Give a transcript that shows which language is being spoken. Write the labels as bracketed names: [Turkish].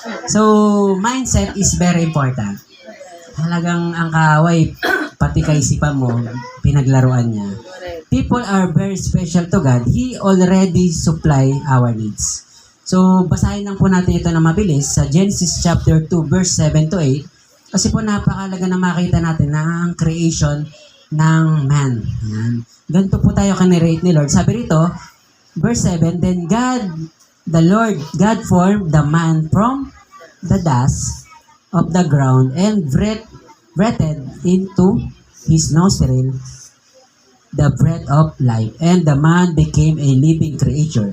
[English] So, mindset is very important. [Filipino] Talagang ang kaaway, pati kaisipan mo, pinaglaruan niya. [English] People are very special to God. He already supply our needs. [Filipino] So, basahin lang po natin ito na mabilis sa Genesis chapter 2, verse 7 to 8. Kasi po napakalaga na makita natin na ang creation ng man. Ayan. Ganito po tayo kanirate ni Lord. Sabi rito, [English] verse 7, then God formed the man from the dust of the ground and breathed into his nostril the breath of life, and the man became a living creature.